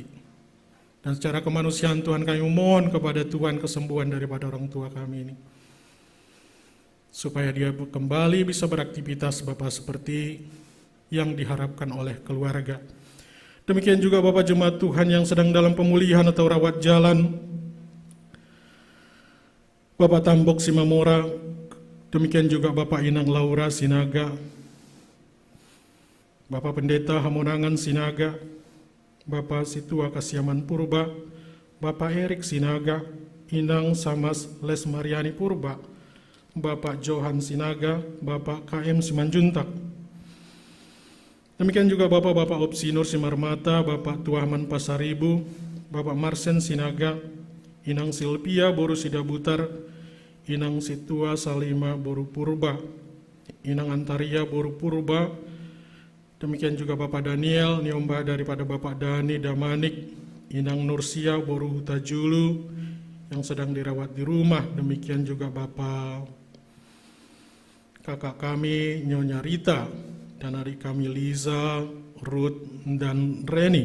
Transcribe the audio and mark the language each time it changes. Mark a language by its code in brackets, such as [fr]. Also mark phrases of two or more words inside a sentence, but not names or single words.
[id] Dan secara kemanusiaan Tuhan, kami memohon kepada Tuhan kesembuhan daripada orang tua kami ini, supaya dia kembali bisa beraktivitas Bapak seperti yang diharapkan oleh keluarga. Demikian juga Bapak jemaat Tuhan yang sedang dalam pemulihan atau rawat jalan, Bapak Tambok Simamora, demikian juga Bapak Inang Laura Sinaga, Bapak Pendeta Hamonangan Sinaga, Bapak Situa Kasiaman Purba, Bapak Erik Sinaga, Inang Samas Lesmariani Purba, Bapak Johan Sinaga, Bapak KM Simanjuntak. Demikian juga Bapak Opsinur Simarmata, Bapak Tuaman Pasaribu, Bapak Marsen Sinaga, Inang Silpia Boru Sidabutar, Inang Situa Salima Boru Purba, Inang Antaria Boru Purba, demikian juga Bapak Daniel Niomba daripada Bapak Dani Damanik, Inang Nursia Boru Hutajulu yang sedang dirawat di rumah, demikian juga Bapak kakak kami Nyonya Rita dan adik kami Liza, Ruth, dan Reni.